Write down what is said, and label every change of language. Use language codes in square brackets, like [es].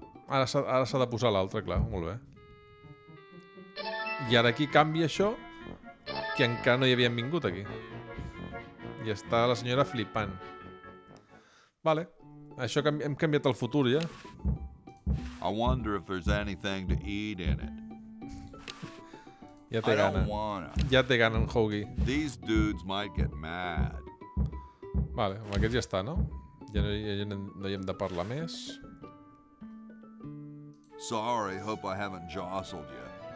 [ca] Ara s'ha de posar l'altre, clar, molt bé. I ara aquí canvia això, que encara no hi havien vingut aquí. I està la senyora flipant. Vale. Això hem canviat el futur, ja. [en] I wonder if there's anything to eat in it. [ca] Ja té [en] I [ca] gana. [en] don't wanna. [ca] Ja té gana en Hoagie. [en] These dudes might get mad. [ca] Vale, amb aquest ja està, no? Ja no hi hem de parlar més. [en] Sorry, hope I haven't jostled you.